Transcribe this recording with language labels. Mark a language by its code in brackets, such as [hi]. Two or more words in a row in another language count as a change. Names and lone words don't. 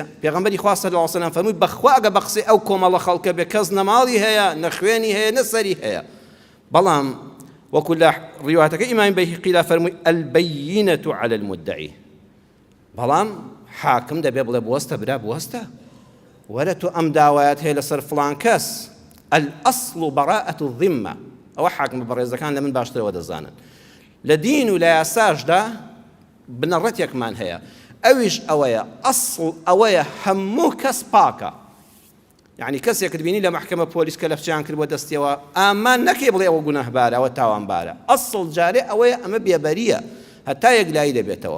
[ckb] پێغەمبەری خوا [ar] صلی الله علیه وسلم [ckb] فەرمووی بەخوا ئەگە بە قسەی ئەو کۆمەڵە خەڵکە بێ کەس نە ماڵی هەیە، نە خوێنی هەیە، نە سەری هەیە. بەڵام وەکو لە ڕیواتەکە ئیمامی بەیهەقیدا فەرمووی [ar] البەیینەة عەلی المدعی، [ckb] بەڵام حاکم دەبێ بڵێ بوەستە برا بوەستە، وەرە تۆ ئەم داوایەت هەیە لەسەر فڵان کەس، [ar] الأصل براءة الذمة، [ckb] ئەوە حاکم بەڕێزەکان لە من باشترەوە دەزانن. لە دین و لە یاساشدا بنەڕەتێکمان هەیە، ئەویش ئەوەیە ئەسڵ ئەوەیە هەموو کەس پاکە، یعنی کەسێکت بینی لە مەحکەمە پۆلیس کە لەفچیان کرد بۆ دەستیەوە ئامان نەکەی بڵێ ئەوە گونەهبارە ئەوە تاوانبارە، ئەسڵ جارێ ئەوەیە ئەمە بێبەریە هەتا یەکلایی دەبێتەوە.